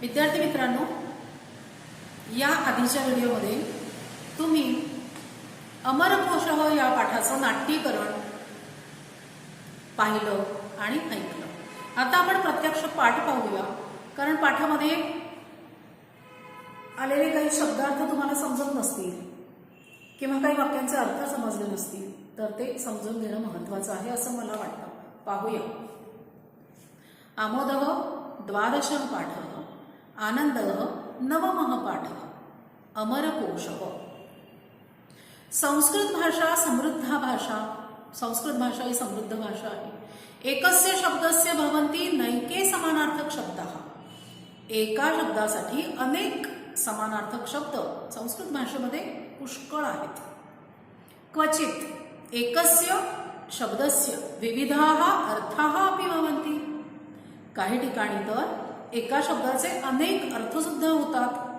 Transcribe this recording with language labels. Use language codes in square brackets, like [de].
[mr] विद्यार्थी मित्रांनो, या आधीच्या व्हिडिओमध्ये तुम्ही अमरकोशः या पाठाचं नाट्यीकरण पाहिलं आणि ऐकलं। आता आपण प्रत्यक्ष पाठ पाहूया, कारण पाठामध्ये आलेले काही शब्दार्थ तुम्हाला समजत नसतील किंवा काही वाक्यांचे अर्थ समजले नसतील, तर ते समजून घेणं महत्त्वाचं आहे असं मला वाटतं. पाहूया. [sa] आमोदः द्वादशः पाठः आनन्दः नवमः पाठः अमरकोशः. संस्कृत भाषा समृद्धा भाषा. [mr] संस्कृत भाषा ही समृद्ध भाषा आहे. [sa] एकस्य शब्दस्य भवन्ति नैके समानार्थक शब्दाः. [mr] एका शब्दासाठी अनेक समानार्थक शब्द संस्कृत भाषेमध्ये पुष्कळ आहेत. [sa] क्वचित एकस्य शब्दस्य विविधाः अर्थाः अपि भवन्ति. [mr] काही ठिकाणी तर एका शब्दाचे अनेक अर्थसुद्धा होतात.